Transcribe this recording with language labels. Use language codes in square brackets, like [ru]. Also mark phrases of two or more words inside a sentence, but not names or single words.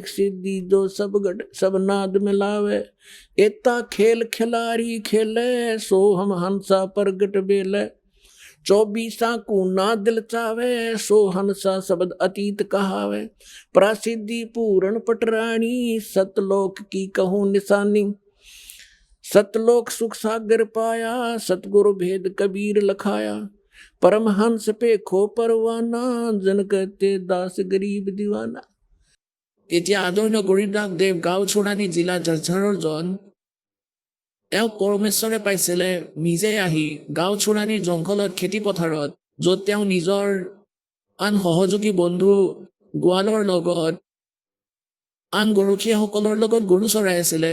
[hi] सिद्धि जो सब नाद मिलावे, एता खेल खिलारी खेले, सो हम हंसा प्रगट बेले, 24 को ना दिल चावे, सो हंसा शब्द अतीत कहावे, प्रासिद्धि पूर्ण पटरानी, सतलोक की कहूँ निशानी, सतलोक सुख सागर पाया, सतगुरु भेद कबीर लखाया, परमहंस पे खो परवाना, जन कहते दास गरीब दीवाना। [as] এতিয়া আদৰণীয় গৰীবদাস দেৱ গাঁওচোৰাণী জিলা জলঝাৰৰ জন, তেওঁ পৰমেশ্বৰে পাইছিলে নিজে আহি গাঁওচোৰাণীৰ জংঘলত খেতি পথাৰত, য'ত তেওঁ নিজৰ আন সহযোগী বন্ধু গোৱালৰ লগত আন গৰখীয়াসকলৰ লগত গৰু চৰাই আছিলে।